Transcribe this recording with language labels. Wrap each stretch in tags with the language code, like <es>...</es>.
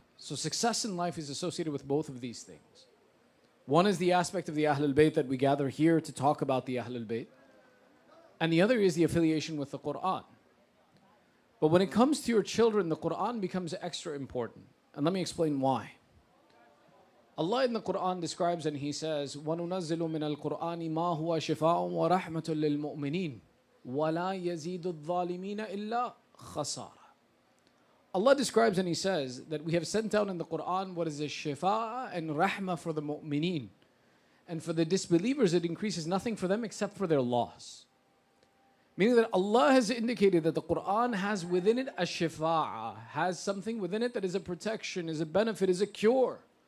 <en>So success in life is associated with both of these things. One is the aspect of the Ahlul Bayt that we gather here to talk about the Ahlul Bayt. And the other is the affiliation with the Quran. But when it comes to your children, the Quran becomes extra important. And let me explain why. Allah in the Quran describes and He says,</en> <ar>وَنُنَزِّلُ مِنَ الْقُرْآنِ مَا هُوَ شِفَاءٌ وَرَحْمَةٌ لِلْمُؤْمِنِينَ وَلَا يَزِيدُ الظَّالِمِينَ إِلَّا خَسَارًا.</ar> <en>Allah describes and He says that we have sent down in the Quran what is a shifa and rahmah for the mu'mineen. And for the disbelievers, it increases nothing for them except for their loss. Meaning that Allah has indicated that the Quran has within it a shifa, has something within it that is a protection, is a benefit, is a cure.</en>